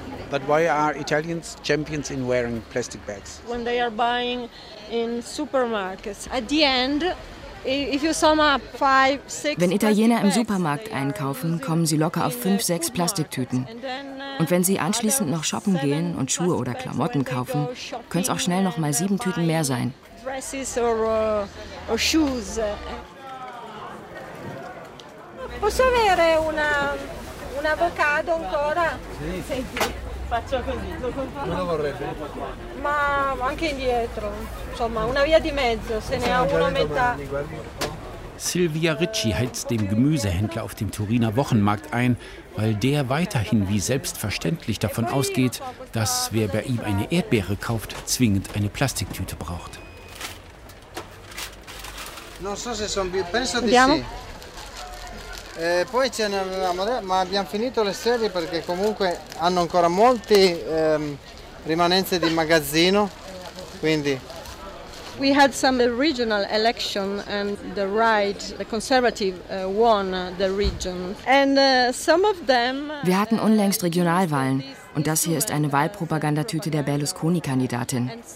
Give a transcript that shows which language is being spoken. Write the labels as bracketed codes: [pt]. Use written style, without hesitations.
[en] But why are Italians champions in wearing plastic bags? When they are buying in supermarkets, at the end, if you sum up 5-6 [de] Wenn Italiener im Supermarkt einkaufen, kommen sie locker auf 5-6 Plastiktüten. Und wenn sie anschließend noch shoppen gehen und Schuhe oder Klamotten kaufen, können es auch schnell noch mal 7 Tüten mehr sein. [en] Dresses or shoes. [it] Posso avere un avocado ancora? Sì. Senti, faccio così. Come lo vorrebbe? Ma anche indietro, insomma, una via di mezzo, se ne ha uno a metà. [de] Silvia Ricci heizt dem Gemüsehändler auf dem Turiner Wochenmarkt ein, weil der weiterhin wie selbstverständlich davon ausgeht, dass wer bei ihm eine Erdbeere kauft, zwingend eine Plastiktüte braucht. [it] Non so se son più, penso di sì. Poi ce ne avevamo, ma abbiamo finito le sedie perché comunque hanno ancora molti rimanenze di magazzino, quindi. [en] We had some regional election and the right, the conservative won the region. And some of them. [de] Wir hatten unlängst Regionalwahlen. Und das hier ist eine Wahlpropagandatüte der Berlusconi-Kandidatin.